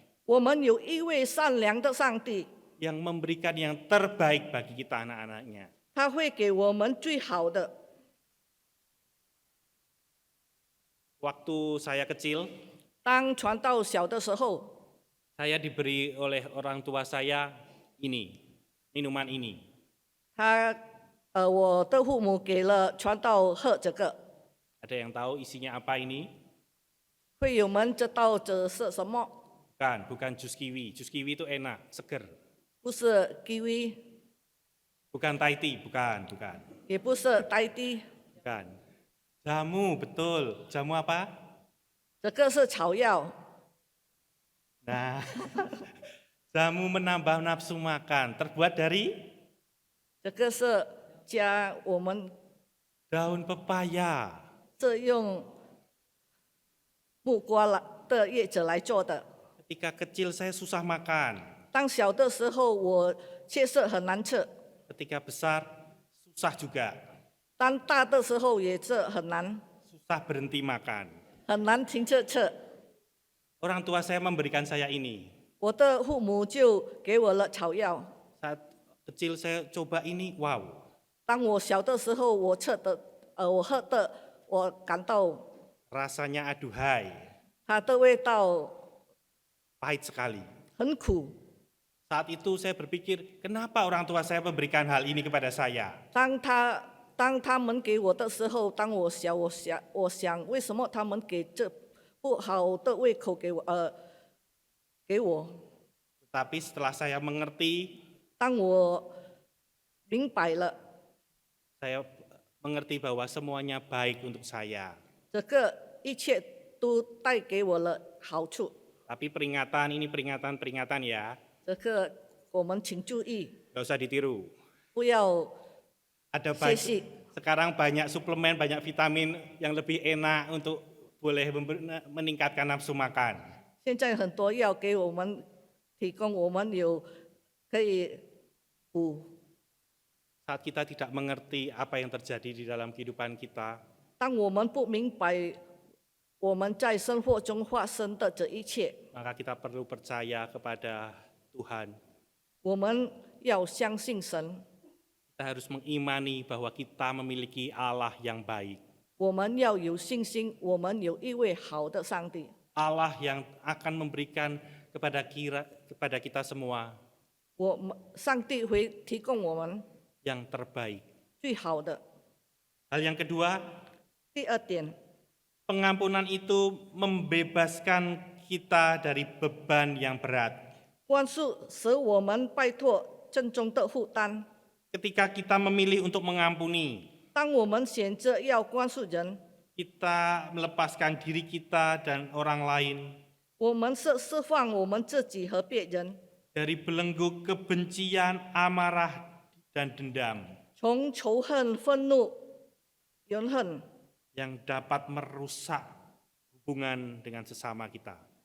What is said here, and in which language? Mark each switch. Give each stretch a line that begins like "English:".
Chinese: 我们有一位善良的上帝，
Indonesian: yang memberikan yang terbaik bagi kita anak-anaknya.
Chinese: 他会给我们最好的。
Indonesian: Waktu saya kecil,
Chinese: 当传道小的时候，
Indonesian: saya diberi oleh orang tua saya minuman ini.
Chinese: 我的父母给了传道喝这个，
Indonesian: Ada yang tahu isinya apa ini?
Chinese: 会友们知道这是什么？
Indonesian: Bukan jus kiwi. Jus kiwi itu enak, seger.
Chinese: 不是 kiwi，
Indonesian: Bukan Thai tea, bukan.
Chinese: 也不是呆滴，
Indonesian: Bukan. Jamu, betul. Jamu apa?
Chinese: 这个是草药。
Indonesian: Nah, jamu menambah nafsu makan. Terbuat dari
Chinese: 这个是加我们
Indonesian: daun pepaya.
Chinese: 是用木瓜的叶子来做的。
Indonesian: Ketika kecil saya susah makan.
Chinese: 当小的时候，我确实很难吃；
Indonesian: Ketika besar, susah juga.
Chinese: 当大的时候也是很难，
Indonesian: Susah berhenti makan.
Chinese: 很难停止吃。
Indonesian: Orang tua saya memberikan saya ini.
Chinese: 我的父母就给我了草药。
Indonesian: Saat kecil saya coba ini, wow.
Chinese: 当我小的时候，我喝的，我感到
Indonesian: Rasanya aduhai,
Chinese: 它的味道
Indonesian: pahit sekali.
Chinese: 很苦。
Indonesian: Saat itu saya berpikir, kenapa orang tua saya memberikan hal ini kepada saya?
Chinese: 当他们给我的时候，当我想为什么他们给这不好的胃口给我？
Indonesian: Tetapi setelah saya mengerti,
Chinese: 当我明白了，
Indonesian: saya mengerti bahwa semuanya baik untuk saya.
Chinese: 这个一切都带给我了好处。
Indonesian: Tapi peringatan ini peringatan ya,
Chinese: 这个我们请注意，
Indonesian: gak usah ditiru.
Chinese: 不要
Indonesian: Ada
Chinese: 谢谢。
Indonesian: sekarang banyak suplemen, banyak vitamin yang lebih enak untuk boleh meningkatkan nafsu makan.
Chinese: 现在很多药给我们提供，我们有可以补。
Indonesian: Saat kita tidak mengerti apa yang terjadi di dalam kehidupan kita,
Chinese: 当我们不明白我们在生活中发生的这一切，
Indonesian: maka kita perlu percaya kepada Tuhan.
Chinese: 我们要相信神。
Indonesian: Kita harus mengimani bahwa kita memiliki Allah yang baik.
Chinese: 我们要有信心，我们有一位好的上帝。
Indonesian: Allah yang akan memberikan kepada kita semua
Chinese: 上帝会提供我们
Indonesian: yang terbaik.
Chinese: 最好的。
Indonesian: Hal yang kedua,
Chinese: 第二点，
Indonesian: pengampunan itu membebaskan kita dari beban yang berat.
Chinese: 宽恕使我们摆脱沉重的负担。
Indonesian: Ketika kita memilih untuk mengampuni,
Chinese: 当我们选择要宽恕人，
Indonesian: kita melepaskan diri kita dan orang lain
Chinese: 我们是释放我们自己和别人，
Indonesian: dari belenggu kebencian, amarah, dan dendam
Chinese: 从仇恨、愤怒、怨恨
Indonesian: yang dapat merusak hubungan dengan sesama kita.